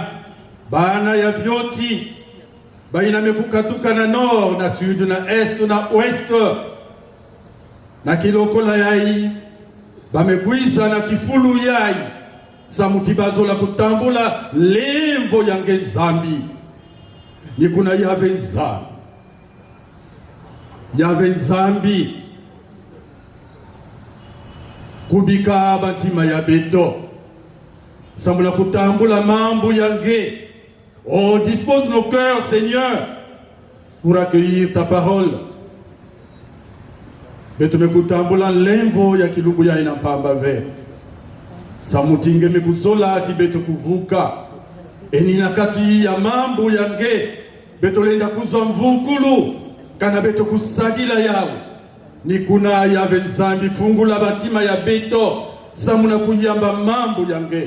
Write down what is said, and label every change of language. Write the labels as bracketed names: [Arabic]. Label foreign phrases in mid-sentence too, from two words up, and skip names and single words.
[Kongo] bana ya vyoti baina mekukatuka na nord na sud na est na ouest na kilokola yai bamekwiza na kifulu yai sa mutibazo la kutambula lemvo yange nzambi ni kuna yave nzambi kubika bantima ya beto samula kutambula mambo yange. [French] Oh, dispose nos cœurs, Seigneur, pour accueillir ta parole. [Kongo] Beto mekutambula lemvo ya kilungu ya inampamba ve samutinge mekuzola ati beto kuvuka enina kati ya mambo yange beto lenda kuzwa mvukulu kana beto kusadila yao ni kuna yave nzambi fungula batima ya beto samuna kuyamba mambo yange.